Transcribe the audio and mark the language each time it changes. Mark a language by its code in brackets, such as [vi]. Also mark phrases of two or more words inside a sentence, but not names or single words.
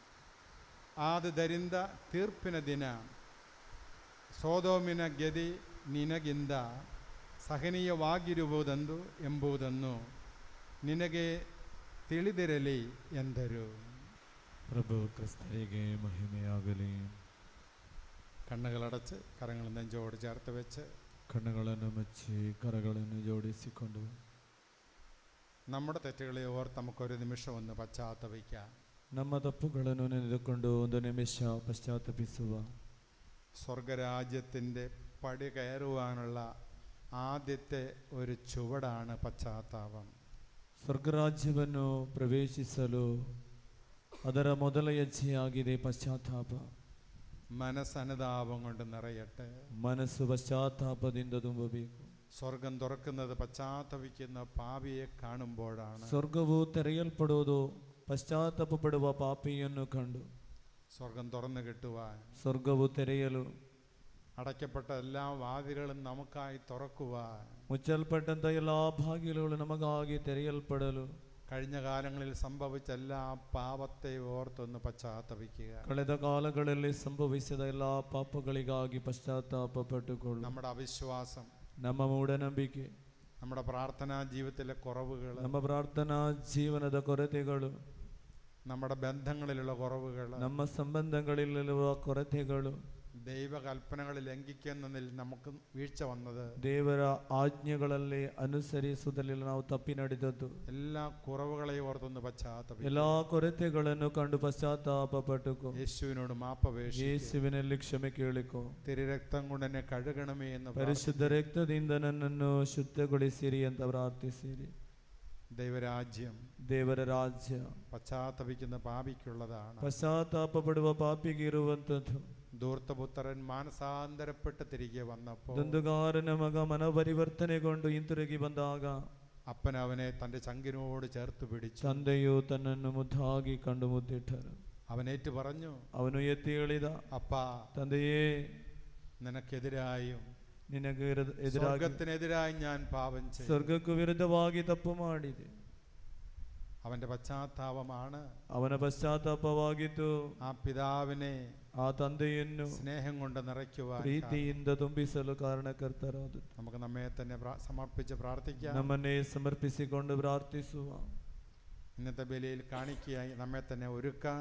[kn] ಆದುದರಿಂದ ತೀರ್ಪಿನ ದಿನ ಸೊದೋಮಿನ ಗೆದಿ ನಿನಗಿಂದ ಸಹನೀಯವಾಗಿರುವುದೆಂದು ಎಂಬುದನ್ನು ನಿನಗೆ ತಿಳಿದಿರಲಿ ಎಂದರು. ಪ್ರಭು ಕ್ರಿಸ್ತರಿಗೆ ಮಹಿಮೆಯಾಗಲಿ. [ml] കണ്ണുകളടച്ച് കരങ്ങൾ നെഞ്ചോട് ചേർത്ത് വെച്ച് [kn] ಕಣ್ಣುಗಳನ್ನು ಮುಚ್ಚಿ ಕರಗಳನ್ನು ಜೋಡಿಸಿಕೊಂಡು [ml] നമ്മുടെ തെറ്റുകളെ ഓർത്ത് നമുക്കൊരു നിമിഷം ഒന്ന് പശ്ചാത്തപിക്കാം. [kn] ನಮ್ಮ ತಪ್ಪುಗಳನ್ನು ನೆನೆದುಕೊಂಡು ಒಂದು ನಿಮಿಷ ಪಶ್ಚಾತ್ತಾಪಿಸುವ. [ml] സ്വർഗരാജ്യത്തിൻ്റെ പടി കയറുവാനുള്ള ആദ്യത്തെ ഒരു ചുവടാണ് പശ്ചാത്താപം. [kn] ಸ್ವರ್ಗರಾಜ್ಯವನ್ನು ಪ್ರವೇಶಿಸಲು ಅದರ ಮೊದಲ ಹೆಜ್ಜೆಯಾಗಿದೆ ಪಶ್ಚಾತ್ತಾಪ. [ml] മനസ്സനുതാപം കൊണ്ട് നിറയട്ടെ. [kn] ಮನಸ್ಸು ಪಶ್ಚಾತ್ತಾಪದಿಂದ ತುಂಬಬೇಕು. [ml] സ്വർഗം തുറക്കുന്നത് പശ്ചാത്തപിക്കുന്ന പാപിയെ കാണുമ്പോഴാണ്. [kn] ಸ್ವರ್ಗವು ತೆರೆಯಲ್ಪಡುವುದು ಪಶ್ಚಾತ್ತಾಪ ಪಡುವ ಪಾಪಿಯನ್ನು ಕಂಡು. [ml] സ്വർഗം തുറന്നു കിട്ടുവാൻ, [kn] ಸ್ವರ್ಗವು ತೆರೆಯಲು, [ml] അടയ്ക്കപ്പെട്ട എല്ലാ വാതിലുകളും നമുക്കായി തുറക്കുവാൻ, [kn] ಮುಚ್ಚಲ್ಪಟ್ಟಂತ എല്ലാ ಬಾಗಿಲುಗಳು ನಮಗಾಗಿ ತೆರೆಯಲ್ಪಡಲು [ml] കഴിഞ്ഞ കാലങ്ങളിൽ സംഭവിച്ച എല്ലാ പാപത്തെ ഓർത്തൊന്ന് പശ്ചാത്തപിക്കുക. [kn] ಕಳೆದ ಕಾಲಗಳಲ್ಲಿ ಸಂಭವಿಸಿದ ಎಲ್ಲ ಪಾಪಗಳಿಗಾಗಿ ಪಶ್ಚಾತ್ತಾಪ ಪಟ್ಟುಕೊಳ್ಳು. [ml] നമ്മുടെ അവിശ്വാസം, [kn] ನಮ್ಮ ಮೂಢನಂಬಿಕೆ, [ml] നമ്മുടെ പ്രാർത്ഥനാ ജീവിതത്തിലെ കുറവുകൾ, [kn] ನಮ್ಮ ಪ್ರಾರ್ಥನಾ ಜೀವನದ ಕೊರತೆಗಳು, [ml] നമ്മുടെ ബന്ധങ്ങളിലുള്ള കുറവുകൾ, [kn] ನಮ್ಮ ಸಂಬಂಧಗಳಲ್ಲಿರುವ ಕೊರತೆಗಳು, [ml] ദൈവകൽപ്പനകൾ ലംഘിക്കുന്നതിൽ നമുക്ക് വീഴ്ച വന്നത്, [kn] ದೇವರ ಆಜ್ಞೆಗಳಲ್ಲಿ ಅನುಸರಿಸುವುದರಲ್ಲಿ ನಾವು ತಪ್ಪಿ ನಡೆದದ್ದು, [ml] എല്ലാ കുറവുകളെ ഓർത്തൊന്ന് പശ്ചാത്തപിക്കുക. [kn] ಎಲ್ಲಾ ಕೊರತೆಗಳನ್ನು ಕಂಡು ಪಶ್ಚಾತ್ತಾಪ ಪಟ್ಟುಕೋ. [ml] യേശുവിനോട് മാപ്പപേക്ഷിക്കുക. [kn] ಯೇಸುವಿನಲ್ಲಿ ಕ್ಷಮೆ ಕೇಳಿಕೋ. [ml] തിരുരക്തം കൊണ്ട് എന്നെ കഴുകണമേ എന്ന് [kn] ಪರಿಶುದ್ಧ ರಕ್ತದಿಂದ ನನ್ನನ್ನು ಶುದ್ಧಗೊಳಿಸಿರಿ ಅಂತ ಪ್ರಾರ್ಥಿಸಿರಿ. [ml] ദൈവരാജ്യം, [kn] ದೇವರ ರಾಜ್ಯ [ml] പശ്ചാത്തപിക്കുന്ന പാപിക്കുള്ളതാണ്. [kn] ಪಶ್ಚಾತ್ತಾಪ ಪಡುವ ಪಾಪಿಗೆ ಇರುವಂಥದ್ದು. [ml] ധൂർത്തപുത്രൻ മാനസാന്തരപ്പെട്ട് തിരികെ വന്നപ്പോൾ [kn] ದಂದುಗಾರನ ಮಗ ಮನಪರಿವರ್ತನೆಗೊಂಡು ಹಿಂತಿರುಗಿ ಬಂದಾಗ [ml] അപ്പൻ അവനെ തൻ്റെ ചങ്കിനോട് ചേർത്ത് പിടിച്ചു. [kn] ತಂದೆಯು ತನ್ನನ್ನು ಮುದ್ದಾಗಿ ಕಂಡು ಮುದ್ದಿಟ್ಟನು. [ml] അവനേറ്റ് പറഞ്ഞു, [kn] ಅವನು ಎತ್ತಿ ಹೇಳಿದ, [ml] അപ്പാ, [kn] ತಂದೆಯೇ, [ml] നിനക്കെതിരായും [kn] ನಿನಗೆ [ml] സ്വർഗത്തിനെതിരായി ഞാൻ പാപം ചെയ്തു. [kn] ಸ್ವರ್ಗಕ್ಕೂ ವಿರುದ್ಧವಾಗಿ ತಪ್ಪು ಮಾಡಿದೆ. [ml] അവന്റെ പശ്ചാത്താപമാണ്. [kn] ಅವನ ಪಶ್ಚಾತ್ತಾಪವಾಗಿತ್ತು. [ml] ആ പിതാവിനെ [kn] ಆ ತಂದೆಯನ್ನು [ml] സ്നേഹം കൊണ്ട് നിറയ്ക്കുവാൻ [kn] ಪ್ರೀತಿಯಿಂದ ತುಂಬಿಸಲು ಕಾರಣಕರ್ತರಾದ. [ml] നമുക്ക് നമ്മെ തന്നെ സമർപ്പിച്ച് പ്രാർത്ഥിക്കാം. [kn] ನಮ್ಮನ್ನೇ ಸಮರ್ಪಿಸಿಕೊಂಡು ಪ್ರಾರ್ಥಿಸುವ. [ml] ഇന്നത്തെ ബലിയിൽ കാണിക്കയായി നമ്മെ തന്നെ ഒരുക്കാം.